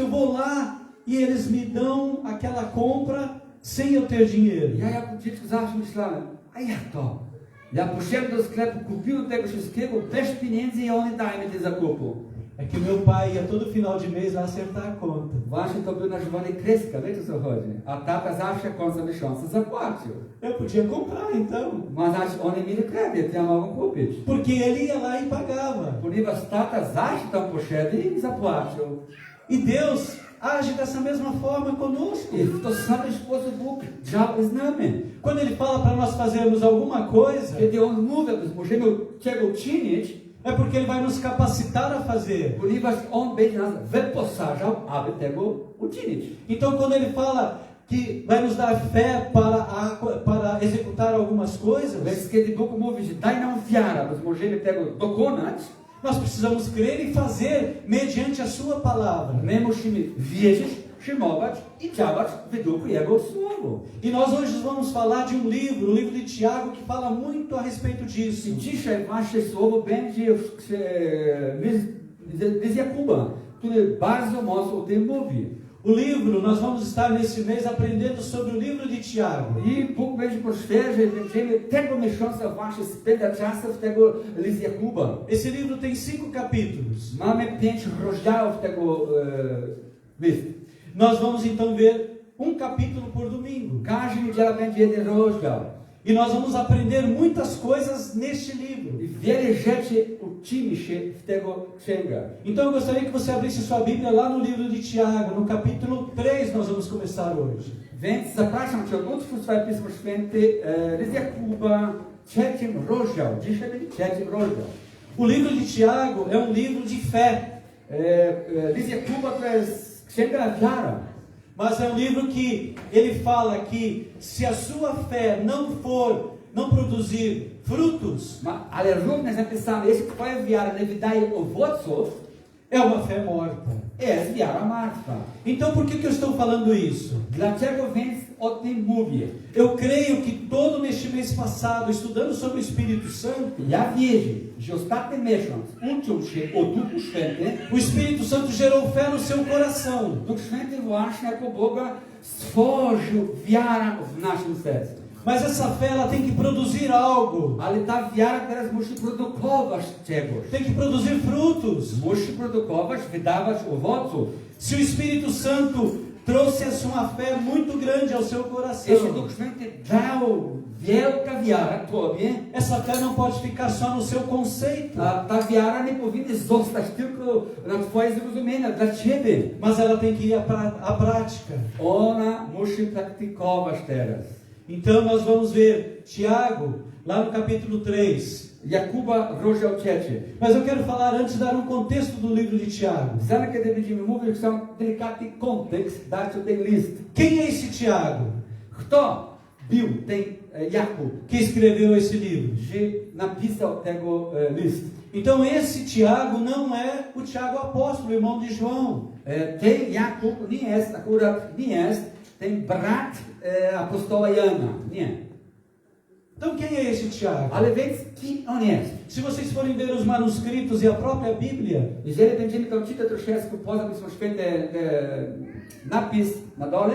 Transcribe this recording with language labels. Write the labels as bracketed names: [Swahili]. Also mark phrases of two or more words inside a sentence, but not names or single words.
[Portuguese] Eu vou lá e eles me dão aquela compra sem eu ter dinheiro. [Polish] Ja jako dziecko zawsze myślałem, a jak to? Ja poszedłem do sklepu, kupiłem tego wszystkiego bez pieniędzy i oni dają mi te zakupu. [Portuguese] É que meu pai ia todo final de mês lá acertar a conta. [Polish] Właśnie to był nazywany kreska, wiecie co chodzi? A tata zawsze końca miesiąca zapłacił. [Portuguese] Eu podia comprar então, [Polish] Ma znaczy oni mieli kredyt, ja mogłem kupić. [Portuguese] porque ele ia lá e pagava. [Polish] Ponieważ tata zawsze tam poszedł i zapłacił. [Portuguese] E Deus age dessa mesma forma conosco. [Polish] I w to sam sposób Bóg działa z nami. [Portuguese] Quando ele fala para nós fazermos alguma coisa, [Polish] Kiedy On mówi, że możemy czego czynić, [Portuguese] é porque ele vai nos capacitar a fazer. [Polish] ponieważ On będzie nas wyposażał, aby tego uczynić. [Portuguese] Então quando ele fala que vai nos dar fé para executar algumas coisas, [Polish] Więc kiedy Bóg mówi, że daj nam wiarę, że możemy tego dokonać, [Portuguese] nós precisamos crer e fazer mediante a sua palavra. [Polish] my musimy wierzyć przyjmować i działać według Jego słowa. [Portuguese] E nós hoje vamos falar de um livro, o livro de Tiago, que fala muito a respeito disso. [Polish] I dzisiaj wasze słowo będzie z Jakuba, który bardzo mocno o tym mówi. [Portuguese] O livro, nós vamos estar nesse mês aprendendo sobre o livro de Tiago. [Polish] I Bóg będzie poświęcać, będziemy tego miesiąca właśnie spędzać czas w tego list Jakuba. [Portuguese] Esse livro tem 5 capítulos. [Polish] Mamy 5 rozdziałów tego listu. [Portuguese] Nós vamos então ver um capítulo por domingo. [Polish] Każdy niedziela będzie jeden rozdział. [Portuguese] E nós vamos aprender muitas coisas neste livro. [Polish] I wiele rzeczy uczymy się w tego księga. [Portuguese] Então eu gostaria que você abrisse sua Bíblia lá no livro de Tiago, no capítulo 3 nós vamos começar hoje. [Polish] Więc zapraszam Cię, otwórz swoje Pismo Święte, list Jakuba, 3 rozdział. Dzisiaj będzie 3 rozdział. [Portuguese] O livro de Tiago é um livro de fé. [Polish] List Jakuba to jest księga wiara. [Portuguese] Mas é um livro que ele fala que se a sua fé não produzir frutos, [Polish] Ale również napisane, jeśli Twoja wiara nie wydaje owoców, [Portuguese] é uma fé morta. [Polish] jest wiara martwa. [Portuguese] Então por que eu estou falando isso? [Polish] Dlaczego więc o tym mówię? [Portuguese] Eu creio que todo neste mês passado, estudando sobre o Espírito Santo, [Polish] Ja wierzę, że ostatni miesiąc uczył się o Duchu Świętym. [Portuguese] o Espírito Santo gerou fé no seu coração. [Polish] Duch Święty właśnie jako Boga stworzył wiarę w naszym sercu. [Portuguese] Mas essa fé ela tem que produzir algo. [Polish] Ale ta wiara teraz musi produkować czegoś. [Portuguese] Tem que produzir frutos. [Polish] Musi produkować, wydawać owoców. [Portuguese] Se o Espírito Santo trouxe uma fé muito grande ao seu [Polish] Jeśli [Portuguese] coração, [Polish] Duch Święty dał wielka wiara Tobie, [Portuguese] essa fé não pode ficar só no seu conceito, [Polish] a ta wiara nie powinna zostać tylko na Twoje zrozumienia, dla Ciebie. [Portuguese] mas ela tem que ir à prática. [Polish] Ona musi praktykować teraz. [Portuguese] Então nós vamos ver Tiago, lá no capítulo 3. [Polish] Jakuba, rozdział 3. [Portuguese] Mas eu quero falar antes, dar um contexto do livro de Tiago. [Polish] Zanim kiedy będziemy mówić, chcę delikatny kontekst dać o ten list. [Portuguese] Quem é esse Tiago [Polish] Kto był ten Jakub, [Portuguese] que escreveu esse livro? [Polish] że napisał tego list? [Portuguese] Então esse Tiago não é o Tiago apóstolo, irmão de João. [Polish] Ten Jakub nie jest, akurat nie jest ten brat apostoła Jana. Nie. [Portuguese] Então quem é esse Tiago? [Polish] Ale więc kim on jest? [Portuguese] Se vocês forem ver os manuscritos e a própria Bíblia, [Polish] Jeżeli będziemy tam czytać troszeczkę poza Pismo Święte napis na dole,